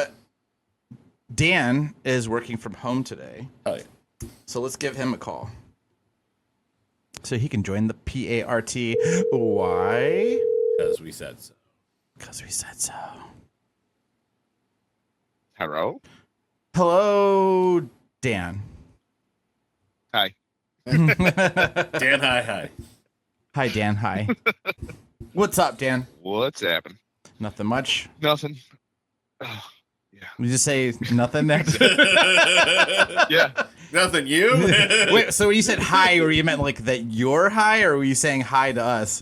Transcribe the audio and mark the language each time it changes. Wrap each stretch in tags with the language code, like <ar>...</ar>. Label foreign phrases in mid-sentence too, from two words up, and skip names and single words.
<en>Dan is working from home today. Oh, yeah. So let's give him a call. So he can join the PART. Why? Because we said so. Because we said so. Hello? Hello, Dan. Hi. Dan, hi. Hi, Dan. Hi. What's up, Dan? What's happening? Nothing much. Nothing. Oh, yeah. You just say nothing next? Yeah. Nothing, you? Wait, so when you said hi, were you meant like that you're high, or were you saying hi to us?</en>